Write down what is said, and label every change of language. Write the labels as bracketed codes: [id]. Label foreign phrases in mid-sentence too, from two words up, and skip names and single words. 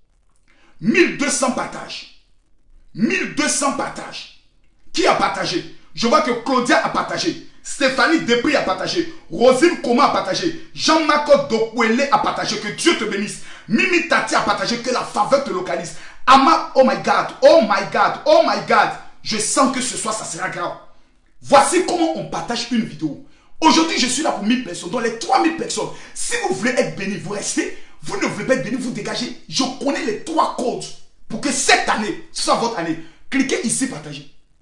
[fr] 1200 partages. 1200 partages. Qui a partagé? Je vois que Claudia a partagé. Stéphanie Desprez a partagé. Rosine Koma a partagé. Jean-Marc Dokwele a partagé. Que Dieu te bénisse. Mimi Tati a partagé. Que la faveur te localise. [en] Ama, oh my God. Oh my God. Oh my God. [fr] Je sens que ce soir, ça sera grave. Voici comment on partage une vidéo. Aujourd'hui, je suis là pour 1000 personnes. Dans les 3000 personnes, si vous voulez être béni, vous restez. Vous ne voulez pas être béni, vous dégagez. Je connais les 3 codes pour que cette année, ce soit votre année. Cliquez ici, partagez.